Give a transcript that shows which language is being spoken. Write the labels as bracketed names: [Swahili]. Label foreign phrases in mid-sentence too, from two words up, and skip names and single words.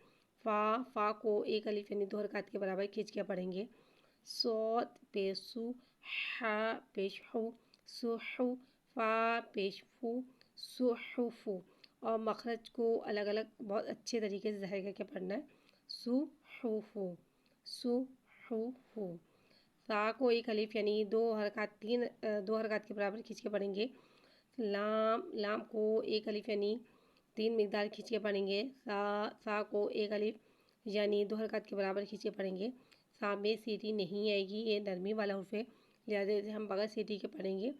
[Urdu] فا کو ایک الف یعنی 2 حرکات کے برابر کھینچ کے پڑھیں گے۔ صاد پیش سو، ہا پیش ہو، سحو، فا پیش فو، سحفو، اور مخرج کو الگ الگ بہت اچھے طریقے سے ظاہر کر کے پڑھنا ہے۔ سحفو، سحفو۔ تا کو ایک الف یعنی 2 حرکات کے برابر کھینچ کے پڑھیں گے۔ لام کو ایک الف یعنی 3 مقدار کھینچ کے پڑھیں گے۔ سا کو ایک الف یعنی 2 حرکات کے برابر کھینچ کے پڑھیں گے۔ سا میں سیٹی نہیں آئے گی، یہ نرمی والا حرف ہے، لہٰذا ہم بغیر سیٹی کے پڑھیں گے۔